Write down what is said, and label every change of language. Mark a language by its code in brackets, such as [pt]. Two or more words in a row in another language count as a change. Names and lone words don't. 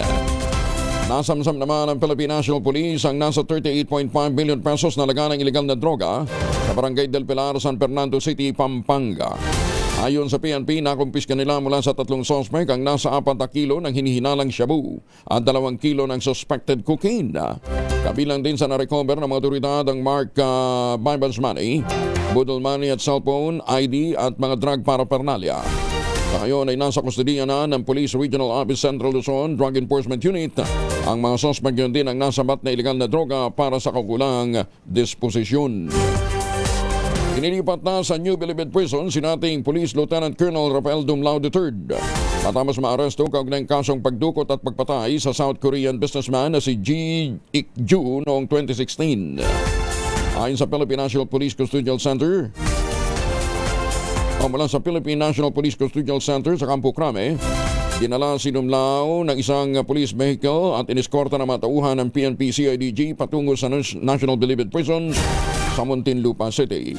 [tl] Nasamsam naman ng Philippine National Police ang nasa 38.5 billion pesos na laga ng ilegal na droga sa Barangay del Pilar, San Fernando City, Pampanga. Ayon sa PNP, nakumpiska nila mula sa 3 suspect ang nasa 4 kilo ng hinihinalang shabu at 2 kilo ng [en] suspected cocaine. [tl] Kabilang din sa na-recover ng mga otoridad ang [en] mark Bibles money, [tl] budol money at cellphone, ID at mga [en] drug paraphernalia. [tl] Sa ngayon ay nasa kustodiya na ng Police Regional Office Central Luzon Drug Enforcement Unit. Ang mga suspect yun din ang nasabat na ilegal na droga para sa kaukulang disposisyon. Inilipat na sa New Bilibid Prison si dating Police Lieutenant Colonel Rafael Dumlao III. Matapos maaresto kaugnay ng kasong pagdukot at pagpatay sa South Korean businessman na si Ji Ik-ju noong 2016. Ayon sa Philippine National Police Custodial Center, mula sa Philippine National Police Custodial Center sa Campo Crame, dinala si Dumlao ng isang [en] police vehicle [tl] at iniskorta na matauhan ng PNP CIDG patungo sa National Bilibid Prison sa Muntinlupa City.